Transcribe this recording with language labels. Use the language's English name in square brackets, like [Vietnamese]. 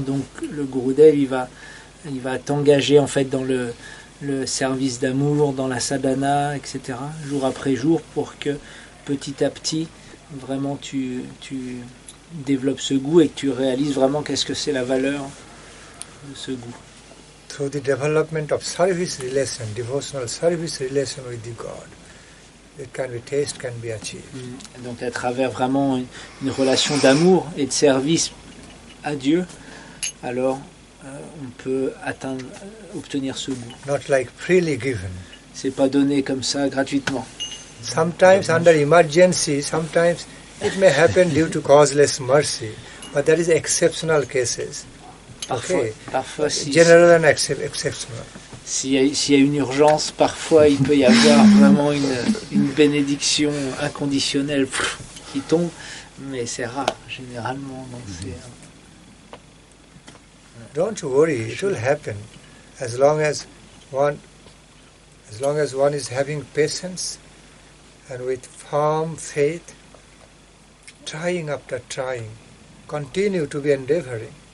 [French] Donc le Gurudev, il va t'engager en fait dans le service d'amour, dans la sadhana, etc., jour après jour, pour que petit à petit, vraiment tu développes ce goût et que tu réalises vraiment qu'est-ce que c'est la valeur de ce goût. [English] Through the development of service relation, devotional service relation with the God, it can be taste can be achieved. [French] Donc à travers vraiment une relation d'amour et de service à Dieu, alors on peut obtenir ce goût. [English] Not like freely given. [French] C'est pas donné comme ça gratuitement. [English] Sometimes under emergency, sometimes it may happen due to causeless mercy, but that is exceptional cases. [French] Parfois [English] General and exceptional. [French] S'il y a une urgence, parfois il peut y avoir vraiment une bénédiction inconditionnelle qui tombe, mais c'est rare, généralement. Donc [English] Don't you worry, it will happen as long as one is having patience and with firm faith, trying after trying, continue to be endeavoring.